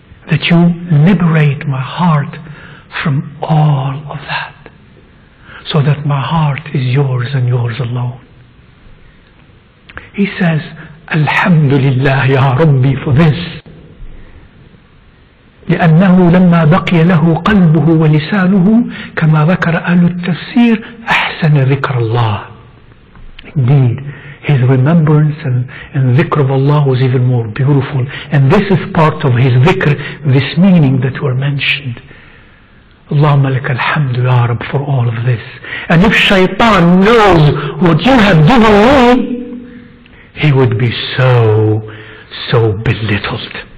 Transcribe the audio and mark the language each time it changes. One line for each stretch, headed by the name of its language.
English: That you liberate my heart from all of that, so that my heart is yours and yours alone. He says,
Arabic: Alhamdulillah Ya Rabbi
English: for this.
Arabic: لأنه لما بقي له قلبه ولسانه كما ذكر أهل التفسير أحسن ذكر الله.
English: Indeed, his remembrance and dhikr of Allah was even more beautiful. And this is part of his dhikr, this meaning that were mentioned.
Arabic: Allahumma laka alhamdu ya Rab
English: for all of this. And if shaitan knows what you have given me, he would be so belittled.